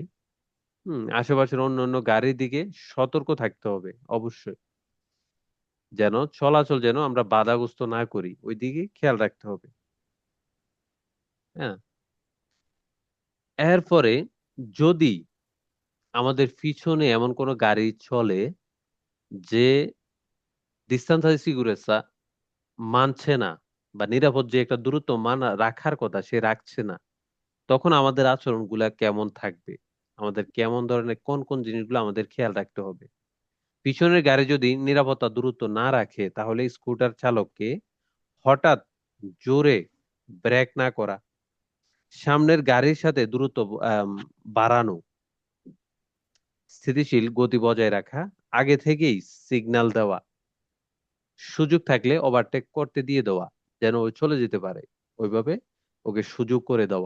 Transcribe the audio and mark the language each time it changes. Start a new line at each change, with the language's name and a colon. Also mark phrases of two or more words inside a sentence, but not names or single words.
Bangla: আশেপাশের অন্য অন্য গাড়ির দিকে সতর্ক থাকতে হবে অবশ্যই, যেন চলাচল যেন আমরা বাধাগ্রস্ত না করি, ওই দিকে খেয়াল রাখতে হবে। হ্যাঁ, এরপরে যদি আমাদের পিছনে এমন কোনো গাড়ি চলে যে
Italian: distanza di sicurezza
Bangla: মানছে না, বা নিরাপদ যে একটা দূরত্ব রাখার কথা সে রাখছে না, তখন আমাদের আচরণগুলা কেমন থাকবে, আমাদের কেমন ধরনের কোন কোন জিনিসগুলো আমাদের খেয়াল রাখতে হবে। পিছনের গাড়ি যদি নিরাপত্তা দূরত্ব না রাখে, তাহলে স্কুটার চালককে হঠাৎ জোরে ব্রেক না করা, সামনের গাড়ির সাথে দূরত্ব আম, বাড়ানো, স্থিতিশীল গতি বজায় রাখা, আগে থেকেই সিগন্যাল দেওয়া, সুযোগ থাকলে ওভারটেক করতে দিয়ে দেওয়া, যেন ও চলে যেতে পারে, ওইভাবে ওকে সুযোগ করে দেওয়া।